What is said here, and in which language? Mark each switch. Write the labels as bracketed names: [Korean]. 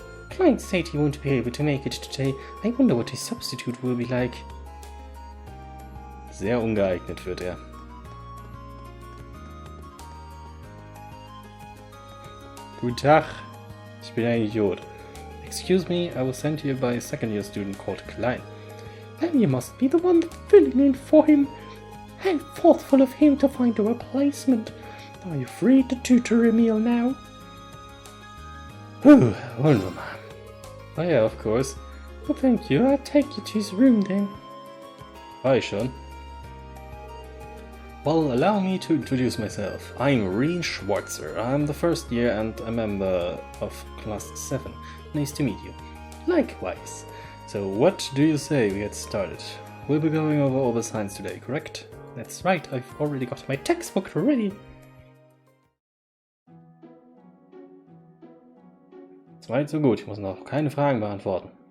[English] Client said he won't be able to make it today. I wonder what his substitute will be like. [German] Sehr ungeeignet wird er. Guten Tag, ich bin ein Idiot. [English] Excuse me, I was sent here by a second year student called Klein. Then you must be the one filling in for him. How thoughtful of him to find a replacement. Are you free to tutor Emil now? [German] Wunderbar. [English] Oh yeah, of course. Well, thank you. I'll take you to his room then. [German] War ich schon? [English] Well, allow me to introduce myself. I'm Reen Schwarzer. I'm the first year and a member of Class 7. Nice to meet you. Likewise. So what do you say we get started? We'll be going over all the science today, correct? That's right, I've already got my textbook ready. [German] Soweit so gut, ich muss noch keine Fragen beantworten.